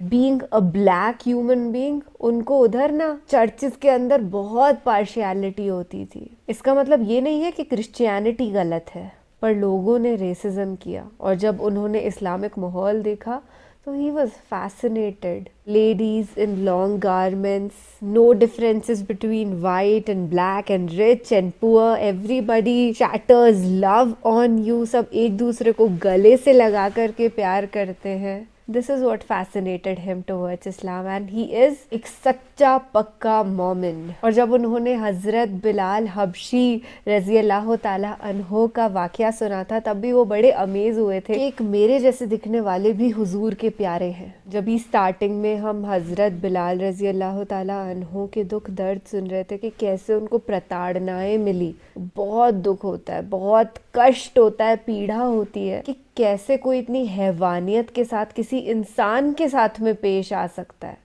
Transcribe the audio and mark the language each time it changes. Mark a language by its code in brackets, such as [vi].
[en] being a black human being, [hi] उनको उधर ना चर्चेस के अंदर बहुत पार्शियलिटी होती थी। इसका मतलब ये नहीं है कि क्रिश्चियनिटी गलत है, पर लोगों ने रेसिज्म किया और जब उन्होंने इस्लामिक माहौल देखा तो [en] he was fascinated. Ladies in long garments, no differences between white and black and rich and poor. Everybody shatters love on you. [hi] सब एक दूसरे को गले से लगा करके प्यार करते हैं। [en] This is what fascinated him towards Islam and he is [hi] एक सच्चा पक्का मोमिन। और जब उन्होंने हज़रत बिलाल हबशी रज़ी अल्लाह ताला अन्हो का वाक़या सुना था तब भी वो बड़े अमेज़ हुए थे। एक मेरे जैसे दिखने वाले भी हुजूर के प्यारे हैं। जब ही स्टार्टिंग में हम हज़रत बिलाल रज़ी अल्लाह ताला अन्हो के दुख दर्द सुन रहे थे कि कैसे उनको प्रताड़नाएं मिली, बहुत दुख होता है, बहुत कष्ट होता है, पीड़ा होती है कि कैसे कोई इतनी हैवानियत के साथ किसी इंसान के साथ में पेश आ सकता है।